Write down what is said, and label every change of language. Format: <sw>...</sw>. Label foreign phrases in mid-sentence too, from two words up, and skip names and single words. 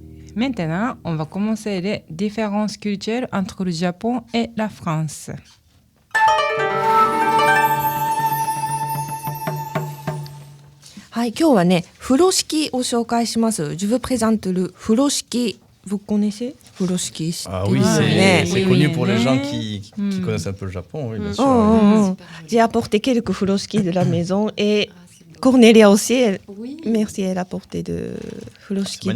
<fr>Maintenant, on va commencer les différences culturelles entre le Japon et la France. Ouais,</fr> <ja>今日はね、風呂敷を紹介します。</ja> <fr>Je vous présente le 風呂敷。Vous connaissez 風呂敷? Ah oui, c'est connu pour les gens qui connaissent un peu le Japon, oui, bien sûr. J'ai apporté quelques 風呂敷 de la maison et Cornelia aussi, Oui. merci, elle a apporté de 風呂敷</fr>